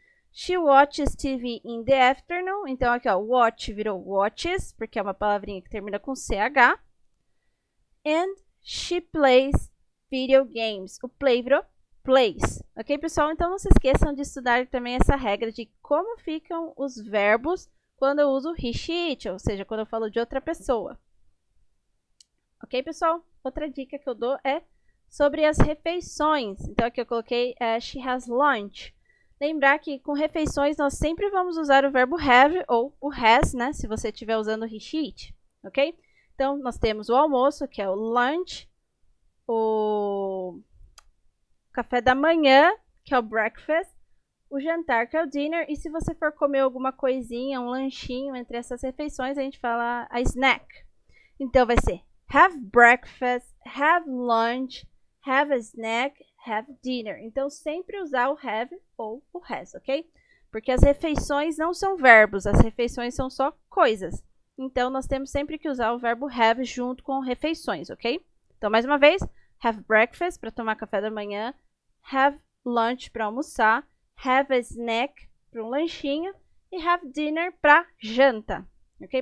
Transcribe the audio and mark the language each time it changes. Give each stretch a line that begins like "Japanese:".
English: She watches TV in the afternoon.
Portuguese: Então, aqui, ó, watch virou watches, porque é uma palavrinha que termina com CH.
English: And she plays video games.
Portuguese: O play virou plays. Ok, pessoal? Então, não se esqueçam de estudar também essa regra de como ficam os verbos quando eu uso he, she, it, ou seja, quando eu falo de outra pessoa. Ok, pessoal? Outra dica que eu dou é sobre as refeições. Então, aqui eu coloquei
English: she has lunch.
Portuguese: Lembrar que com refeições nós sempre vamos usar o verbo have ou o has, né? Se você estiver usando he, she, it, ok? Então, nós temos o almoço, que é o lunch, o café da manhã, que é o breakfast, o jantar, que é o dinner, e se você for comer alguma coisinha, um lanchinho entre essas refeições, a gente fala a snack. Então, vai ser have breakfast, have lunch, have a snack, have dinner. Então, sempre usar o have ou o has, ok? Porque as refeições não são verbos, as refeições são só coisas. Então, nós temos sempre que usar o verbo have junto com refeições, ok? Então, mais uma vez, have breakfast para tomar café da manhã, have lunch para almoçar, have a snack para um lanchinho e have dinner para janta, ok?